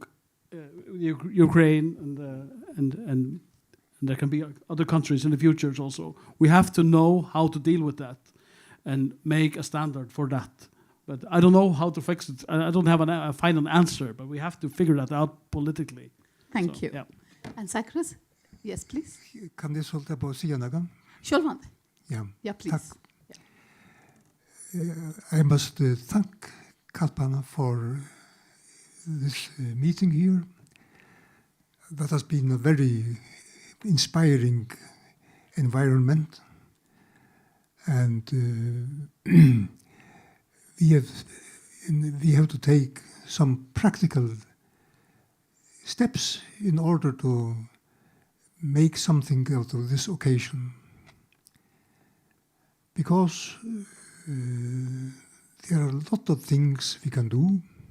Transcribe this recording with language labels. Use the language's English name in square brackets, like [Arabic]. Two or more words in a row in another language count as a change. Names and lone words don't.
[English] Ukraine and there can be other countries in the future also. We have to know how to deal with that and make a standard for that. But I don't know how to fix it. I don't have a final answer, but we have to figure that out politically. Thank you. Yeah. And Zacharias? Yes, please. [Norwegian] Kan jeg holde på å si noe? Sjølvande. Ja. [English] Yeah, please. I must thank Kalpana for this meeting here. That has been a very inspiring environment, and we have to take some practical steps in order to make something out of this occasion, because there are a lot of things we can do.